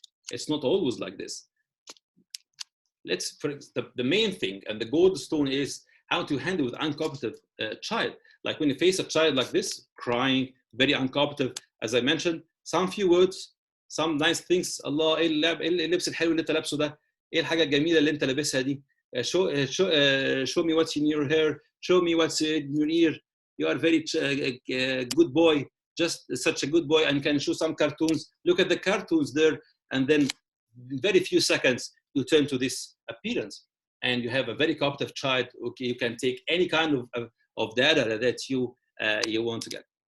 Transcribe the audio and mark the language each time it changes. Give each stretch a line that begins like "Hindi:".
English: It's not always like this. The main thing and the gold stone is how to handle with uncooperative child. Like when you face a child like this, crying, very uncooperative, as I mentioned, some few words, some nice things.
Arabic: Allah, ايه اللبس الحلو اللي انت لابسه ده؟ ايه الحاجة الجميلة اللي انت لابسها دي؟
English: Show me what's in your hair. Show me what's in your ear. You are very good boy. Just such a good boy, and can show some cartoons. Look at the cartoons there, and then in very few seconds you turn to this appearance, and you have a very cooperative child. Okay, you can take any kind of data that you want to get.